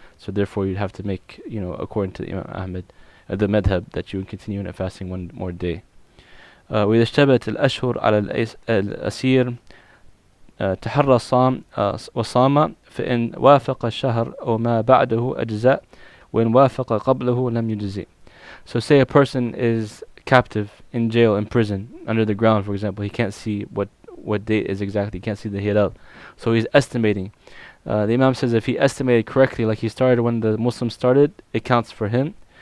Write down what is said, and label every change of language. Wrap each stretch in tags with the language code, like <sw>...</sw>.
<en>So therefore you'd have to make, according to Imam Ahmed, the madhab, that you would continue in fasting one more day.</en> <ar>وإذا اشتبهت الأشهر على الأسير تحرى الصام وصام فإن وافق الشهر أو ما بعده أجزاء وإن وافق قبله لم يجزي.</ar> <en>So say a person is captive in jail, in prison, under the ground, for example. He can't see what date is exactly. He can't see the hilal. So he's estimating. The Imam says if he estimated correctly, like he started when the Muslims started, it counts for him.</en>